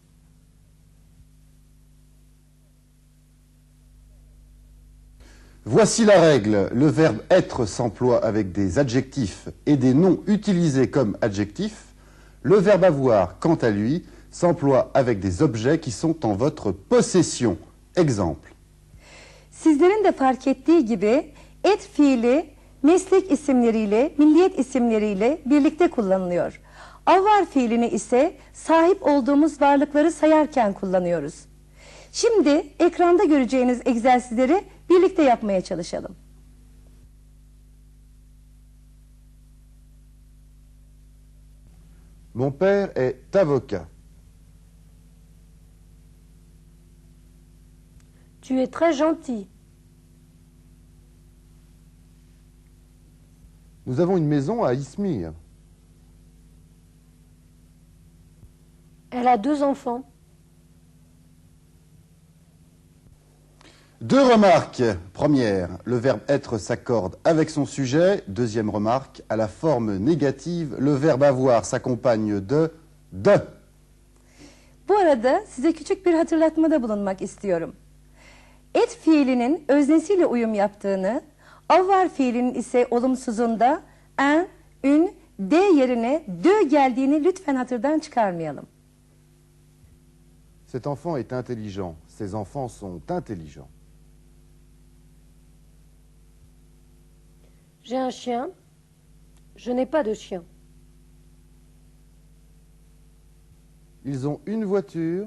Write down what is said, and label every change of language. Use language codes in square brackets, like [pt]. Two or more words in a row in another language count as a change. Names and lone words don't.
[fr] Voici la règle. Le verbe être s'emploie avec des adjectifs et des noms utilisés comme adjectifs. Le verbe avoir, quant à lui, s'emploie avec des objets qui sont en votre possession. Exemple. [tr] Sizlerin de fark ettiği gibi et fiili meslek isimleriyle, milliyet isimleriyle birlikte kullanılıyor. Avvar fiilini ise sahip olduğumuz varlıkları sayarken kullanıyoruz. Şimdi ekranda göreceğiniz egzersizleri birlikte yapmaya çalışalım. [fr] Mon père est avocat. Tu es très gentil. Nous avons une maison à Izmir. Elle a 2 enfants. 2 remarques. Première, le verbe être s'accorde avec son sujet. Deuxième remarque, à la forme négative, le verbe avoir s'accompagne de. [tr] Bu arada size küçük bir hatırlatmada bulunmak istiyorum. Et fiilinin öznesiyle uyum yaptığını, avvar fiilinin ise olumsuzunda en, ün, de yerine dö geldiğini lütfen hatırdan çıkarmayalım. [fr] Cet enfant est intelligent. Ces enfants sont intelligents. J'ai un chien. Je n'ai pas de chien. Ils ont une voiture.